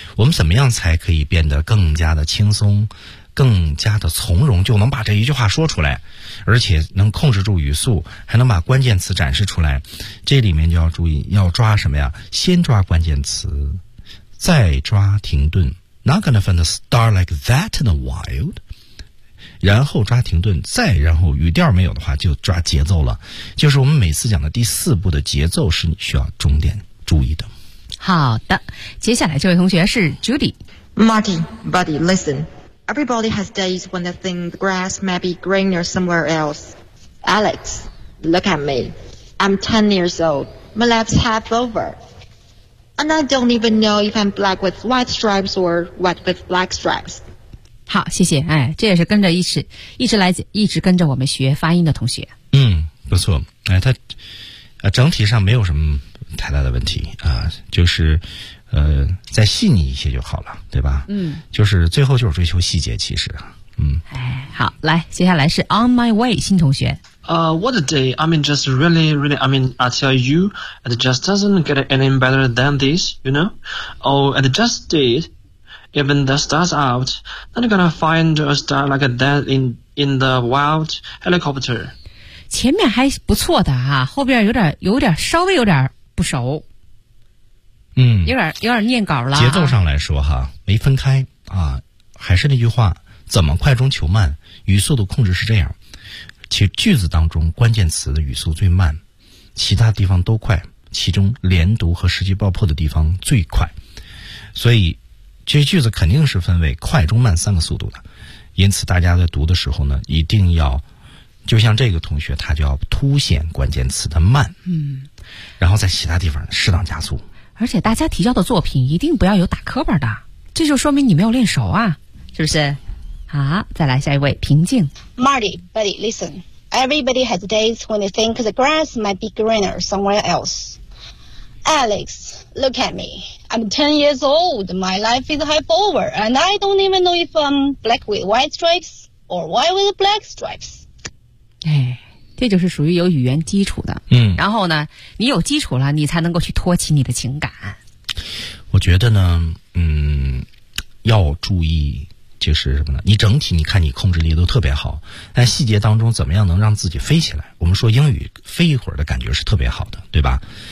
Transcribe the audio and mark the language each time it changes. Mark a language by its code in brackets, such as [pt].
[zh] 我们怎么样才可以变得更加的轻松，更加的从容，就能把这一句话说出来，而且能控制住语速，还能把关键词展示出来？这里面就要注意，要抓什么呀？先抓关键词，再抓停顿。 [en] Not gonna find a star like that in the wild. [zh] 然后抓停顿，再然后语调没有的话就抓节奏了。就是我们每次讲的第四步的节奏是你需要重点注意的。好的，接下来这位同学是 Judy。 [en] Marty, buddy, listen. Everybody has days when they think the grass might be greener somewhere else. Alex, look at me. I'm 10 years old. My life's half over. And I don't even know if I'm black with white stripes or white with black stripes. [zh] 好，谢谢。哎，这也是跟着一直跟着我们学发音的同学。嗯，不错。哎，他整体上没有什么太大的问题啊，就是再细腻一些就好了，对吧？嗯，就是最后就是追求细节，其实。哎，好，来，接下来是 On My Way 新同学。 [en] What a day! I mean, just really, really. I mean, I tell you, it just doesn't get any better than this, you know. Oh, it just did. Even the stars out, not gonna find a star like that in the wild helicopter. [zh] 前面还不错的哈、啊，后边有点稍微有点不熟。嗯，有点念稿了、啊。节奏上来说哈，没分开啊，还是那句话。怎么快中求慢，语速的控制是这样，其句子当中关键词的语速最慢，其他地方都快，其中连读和时机爆破的地方最快，所以这句子肯定是分为快中慢三个速度的，因此大家在读的时候呢，一定要就像这个同学，他就要凸显关键词的慢，嗯，然后在其他地方适当加速，而且大家提交的作品一定不要有打磕巴的，这就说明你没有练手啊，是不是？好，再来下一位，平静。 [en] Marty, buddy, listen. Everybody has days when they think the grass might be greener somewhere else. Alex, look at me. I'm 10 years old. My life is half over, and I don't even know if I'm black with white stripes or white with black stripes. [zh] 哎，这就是属于有语言基础的。嗯，然后呢，你有基础了，你才能够去托起你的情感。我觉得呢，嗯，要注意。就是什么呢，你整体你看你控制力都特别好，但细节当中怎么样能让自己飞起来，我们说英语飞一会儿的感觉是特别好的，对吧？